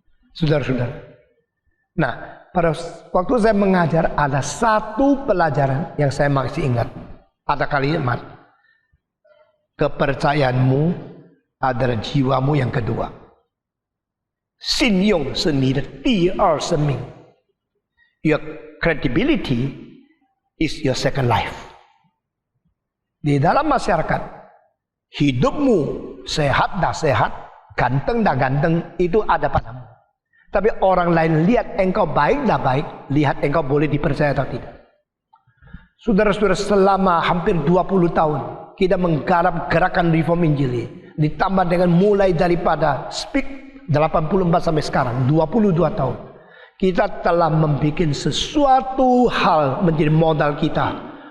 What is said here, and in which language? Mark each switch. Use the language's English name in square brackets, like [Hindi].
[Indonesian] Saudara-saudara. Nah, pada waktu saya mengajar ada 1 pelajaran yang saya masih ingat. Ada kalimat, kepercayaanmu adalah jiwamu yang kedua. [Chinese] 信用是你的第二生命. [English] Your credibility is your second life. [Indonesian] Di dalam masyarakat, hidupmu sehat dah sehat, ganteng dah ganteng, itu ada padamu. Tapi orang lain lihat engkau baik dah baik, lihat engkau boleh dipercaya atau tidak. Saudara-saudara, selama hampir 20 tahun kita menggarap gerakan reform Injili, ditambah dengan mulai daripada Speak 84 sampai sekarang 22 tahun, kita telah membuat sesuatu hal menjadi modal kita.